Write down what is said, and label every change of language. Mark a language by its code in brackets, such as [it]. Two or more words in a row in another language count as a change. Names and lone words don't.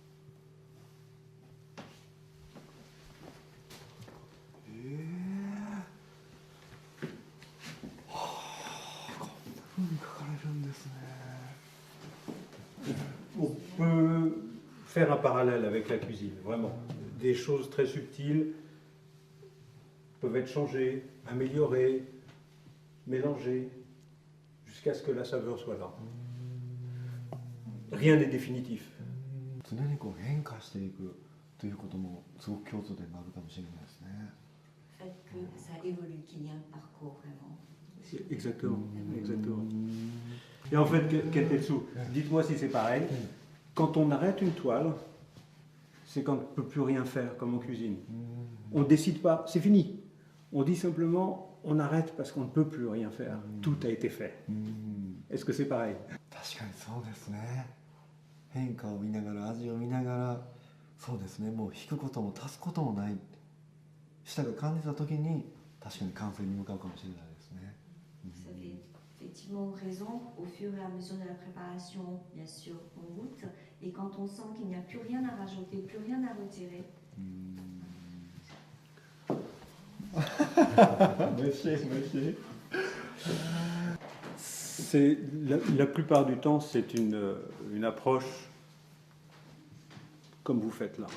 [ja] はあ、こんな風に書かれるんですね。 [fr] On peut faire un parallèle avec la cuisine, vraiment. Des choses très subtiles peuvent être changées, améliorées, mélangées, jusqu'à ce que la saveur soit là. Rien n'est définitif. [ja] 常にこう変化していくということもすごく共通点があるかもしれないですね。 [fr] Le fait que ça évolue, qu'il y a un parcours vraiment. Exactement, exactement. Et en fait, Kentetsu, dites-moi si c'est pareil. Quand on arrête une toile, c'est quand on ne peut plus rien faire, comme en cuisine. On ne décide pas, c'est fini. On dit simplement, on arrête parce qu'on ne peut plus rien faire. Tout a été fait. Est-ce que c'est pareil? [ja] 確かにそうですね。変化を見ながら、味を見ながら、そうですね、もう引くことも足すこともない、舌が感じた時に確かに完成に向かうかもしれないですね。 [fr] Vous avez effectivement raison. Au fur et à mesure de la préparation, bien sûr, on goûte. Et quand on sent qu'il n'y a plus rien à rajouter, plus rien à retirer. Merci. C'est, la plupart du temps, c'est une approche comme vous faites là.